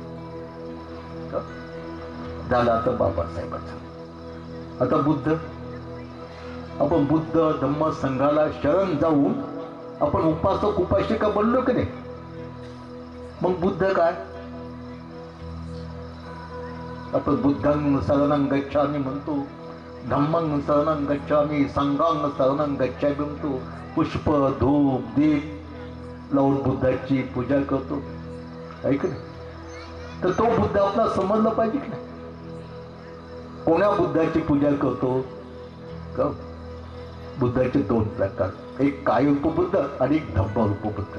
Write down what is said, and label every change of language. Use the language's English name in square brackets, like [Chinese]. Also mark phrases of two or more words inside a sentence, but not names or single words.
[Marathi] झालं आता बाबासाहेबांचं. आता बुद्ध, आपण बुद्ध धम्म संघाला शरण जाऊन आपण उपासक उपासिका बनलो की नाही. मग बुद्ध काय, आपण [Pali] बुद्धं शरणं गच्छामि [Marathi] म्हणतो, [Pali] धम्मं शरणं गच्छामि, संघं शरणं गच्छामि [Marathi] म्हणतो, पुष्प धूप दीप लावून बुद्धाची पूजा करतो, ऐक ना. तर तो बुद्ध आपला समजला पाहिजे की नाही. कोण्या बुद्धाची पूजा करतो का. बुद्धाचे दोन प्रकार, एक कायरूप बुद्ध आणि एक धम्मरूप बुद्ध.